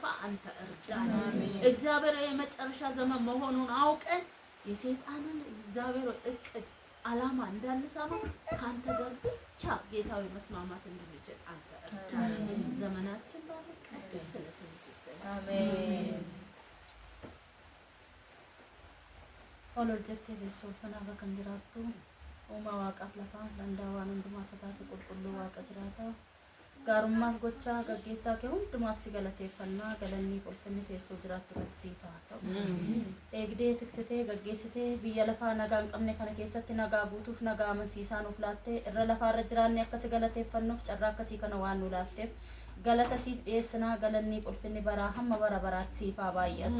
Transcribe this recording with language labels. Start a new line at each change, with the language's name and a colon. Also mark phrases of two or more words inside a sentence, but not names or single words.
Amharic: አንተ እርዳን። እግዚአብሔር የመጨረሻ ዘመን መሆኑን አውቀን የሰይጣንን እግዚአብሔር እቅድ ዓላማ እንዳንሰማ ካንተ ጋር ብቻ ጌታዊ መስማማት እንድንችል አንተ እርዳን። ዘመናችን ባርክ። ቅዱስ ስለስምህ አሜን። ኦሎጀቴ ለሶፈና በከንዲራቱ
Oromo: Uma waaqaaf lafa danda'aan hundumaa sadaati qulqulluu waaqa jiraata. Gaarummaaf gocha gaggeessaa kee hundumaaf si galateeffannaa galanni ulfinni teessoo jiraattu irratti siif haa ta'u. Eegdee tiksitee gaggeessitee biyya lafaa nagaa hin qabne kana keessatti nagaa guutuuf nagaa amansiisaa nuuf laattee irra lafaarra jiraanne akka si galateeffannuuf carraa akkasii kana waan nu laatteef galata siif dhiyeessinaa galanni ulfinni baraa hamma bara baraatti siif haa baay'atu.